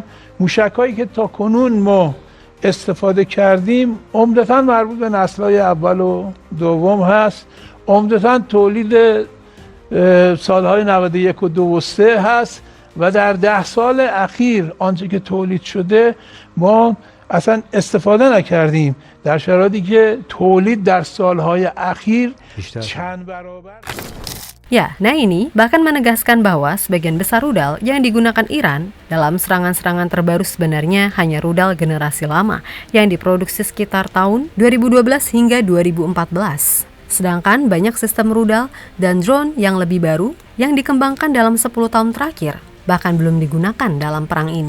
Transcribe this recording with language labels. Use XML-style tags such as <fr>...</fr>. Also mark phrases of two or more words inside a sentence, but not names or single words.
<fa>موشک‌هایی که تا کنون ما استفاده کردیم عمدتاً مربوط به نسل‌های اول و دوم هست، عمدتاً تولید سالهای 91 و 2 و 3 هست و در 10 سال اخیر آنچه که تولید شده ما اصلا استفاده نکردیم، در شرایطی که تولید در سالهای akhir چند برابر.</fa> <id>Ya, nah ini bahkan menegaskan bahwa sebagian besar rudal yang digunakan Iran dalam serangan-serangan terbaru sebenarnya hanya rudal generasi lama yang diproduksi sekitar tahun 2012 hingga 2014. Sedangkan banyak sistem rudal dan drone yang lebih baru yang dikembangkan dalam 10 tahun terakhir bahkan belum digunakan dalam perang ini.</id>